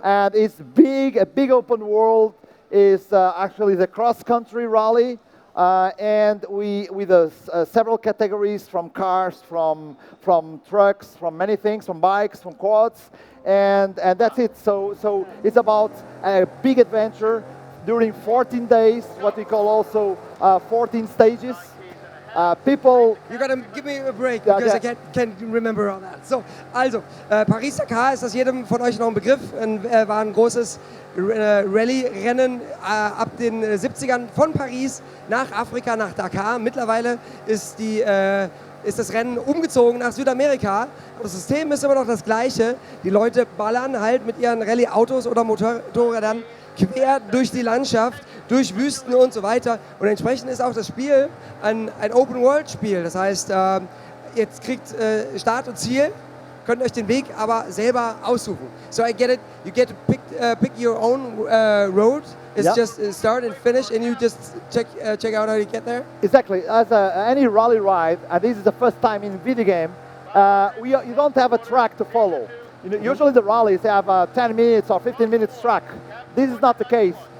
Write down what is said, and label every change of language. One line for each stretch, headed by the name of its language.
English: And it's big, a big open world. Is actually the cross-country rally, and with several categories, from cars, from trucks, from many things, from bikes, from quads, and that's it. So it's about a big adventure during 14 days, what we call also 14 stages. People... You gotta give me a break, because I can't remember all that.
German: So, also, Paris-Dakar, ist das jedem von euch noch ein Begriff? War ein großes Rallye-Rennen ab den 70ern von Paris nach Afrika, nach Dakar. Mittlerweile ist das Rennen umgezogen nach Südamerika. Aber das System ist immer noch das gleiche. Die Leute ballern halt mit ihren Rallye-Autos oder Motorrädern quer durch die Landschaft, durch Wüsten und so weiter. Und entsprechend ist auch das Spiel ein Open-World-Spiel. Das heißt, jetzt kriegt Start und Ziel, könnt euch den Weg aber selber aussuchen.
English: So I get it, you get to pick your own road. It's just start and finish, and you just check out how you get there? Exactly. As any rally ride, and this is the first time in video game, you don't have a track to follow. Usually the rallies have a 10 minutes or 15 minutes track. This is not the case.